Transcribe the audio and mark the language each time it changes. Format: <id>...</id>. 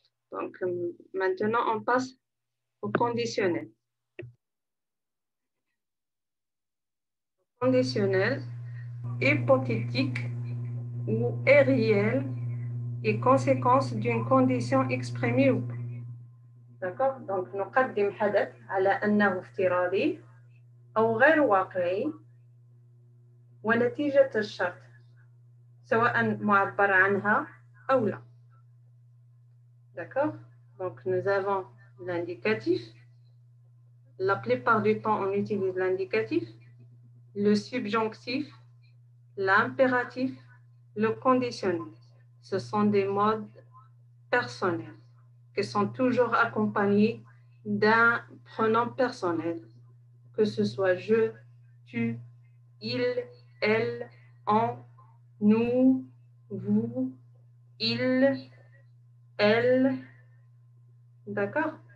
<fr>Donc, maintenant, on passe au conditionnel. Conditionnel, hypothétique ou est réel et conséquence d'une condition exprimée ou pas. D'accord?</fr> <ar>Donc, نقدم حدث على أنه افتراضي أو غير واقعي ونتيجة الشرط سواء معبر عنها أو لا.</ar> <fr>D'accord? Donc, nous avons l'indicatif. La plupart du temps, on utilise l'indicatif, le subjonctif, l'impératif, le conditionnel. Ce sont des modes personnels qui sont toujours accompagnés d'un pronom personnel, que ce soit je, tu, il, elle, on, nous, vous, il, elle. D'accord?</fr>